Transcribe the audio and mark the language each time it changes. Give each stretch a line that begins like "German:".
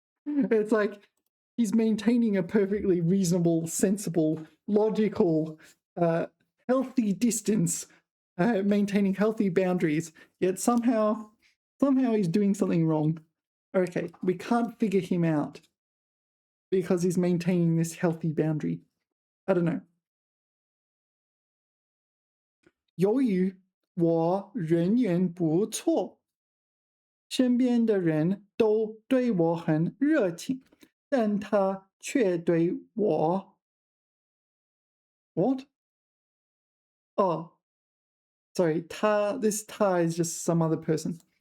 English: It's like he's maintaining a perfectly reasonable, sensible, logical, healthy distance, maintaining healthy boundaries, yet somehow he's doing something wrong. Okay, we can't figure him out because he's maintaining this healthy boundary. I don't know.
Chinese: 由于我人缘不错，身边的人都对我很热情，但他却对我
English: What? Oh, sorry. This ta is just some other person.